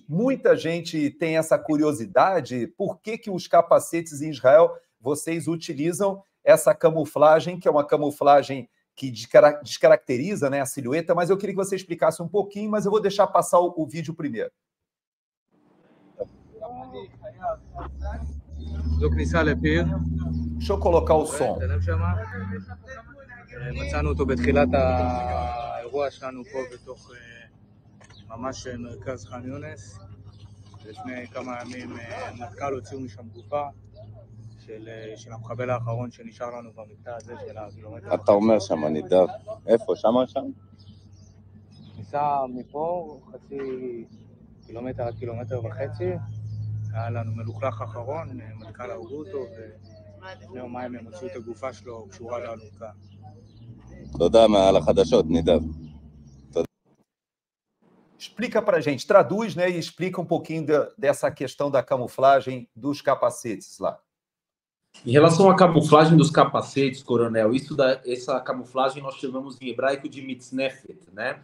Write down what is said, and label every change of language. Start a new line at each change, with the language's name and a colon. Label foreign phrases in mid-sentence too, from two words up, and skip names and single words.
Portuguese: Muita gente tem essa curiosidade, por que os capacetes em Israel, vocês utilizam essa camuflagem, que é uma camuflagem que descaracteriza, né, a silhueta, mas eu queria que você explicasse um pouquinho, mas eu vou deixar passar o vídeo primeiro. Deixa eu colocar o som.
Hebrew: מצאנו אותו בתחילת האירוע שלנו פה בתוך ממש מרכז ח'אן יונס. לפני כמה ימים מטכ"ל הוציאו משם גופה של המחבל האחרון שנשאר לנו במקטע הזה של הקילומטר. אתה אומר שם, נדב. איפה? שם? ניסה מפה חצי קילומטר עד קילומטר וחצי. היה לנו מלוכלך אחרון, מטכ"ל הרגו אותו, ולפני יומיים הם הוציאו את הגופה שלו קשורה לאלונקה. תודה על החדשות, נדב.
Portuguese: Explica para a gente, traduz, né, e explica um pouquinho dessa questão da camuflagem dos capacetes lá. Em relação à camuflagem dos capacetes, coronel, essa camuflagem nós chamamos em hebraico de mitznefet, né?